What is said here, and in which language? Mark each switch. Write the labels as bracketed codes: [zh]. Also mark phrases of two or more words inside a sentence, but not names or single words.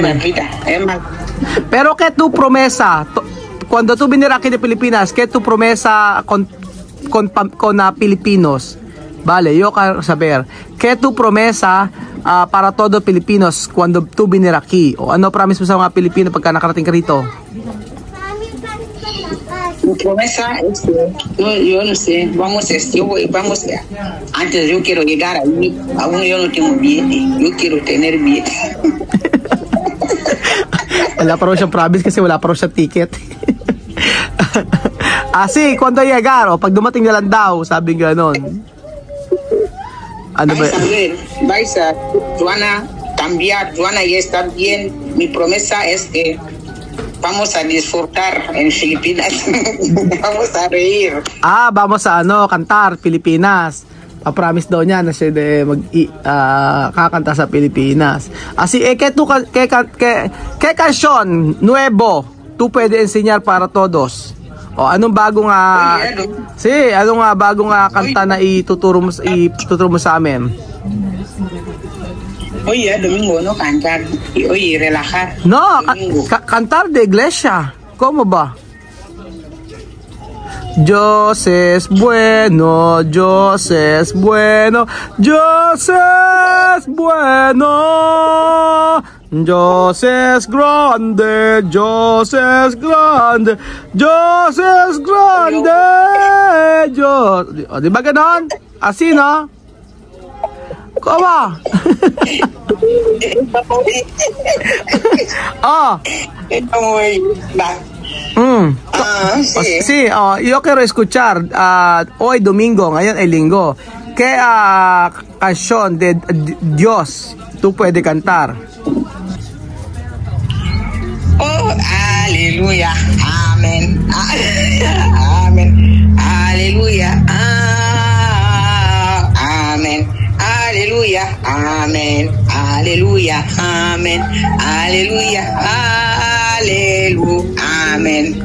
[es] buena bien. vida. Es mal. Pero ¿qué tu promesa? Cuando tú viniste aquí de Pilipinas, ¿qué tu promesa con Filipinos? Vale, yo quiero saber, ¿qué tu promesa para todos Filipinos cuando tú viniste aquí? [tl] O ano promise mo sa mga Pilipino pagka nakarating ka rito? [es] Mi promesa es que yo no sé, antes yo quiero llegar ahí, aún yo no tengo billete, yo quiero tener billete. [tl] Wala pa raw siyang promise kasi wala pa raw siyang ticket. [es] Sí, cuando llegar, [tl] o pag dumating na lang daw, sabi ganon. Ano ba? [es] Vais a Joanna cambiar, Joanna ya está bien. Mi promesa es que vamos a disfrutar en Filipinas. Vamos a reír. Vamos a cantar Pilipinas. [tl] Pa-promise daw niya na siya kakanta sa Pilipinas. [es] Así, ¿qué canción nuevo tú puede enseñar para todos? [tl] O anong bagong anong bagong kanta na ituturo mo sa amin? [es] Oye, domingo, no cantar. Oye, relajar. No, cantar de iglesia. ¿Cómo va? Dios es bueno, Dios es bueno, Dios es bueno. Dios es grande, Dios es grande, Dios es grande. Dios. [tl] Di ba ganon? [es] Así, no? ¿Cómo? Sí, yo quiero escuchar hoy domingo, [tl] ngayon ay linggo. [es] ¿Qué canción de Dios tú puedes cantar? Oh, aleluya, amén, amén, aleluya, amén, aleluya, amén, aleluya, amén, aleluya, aleluya, amén.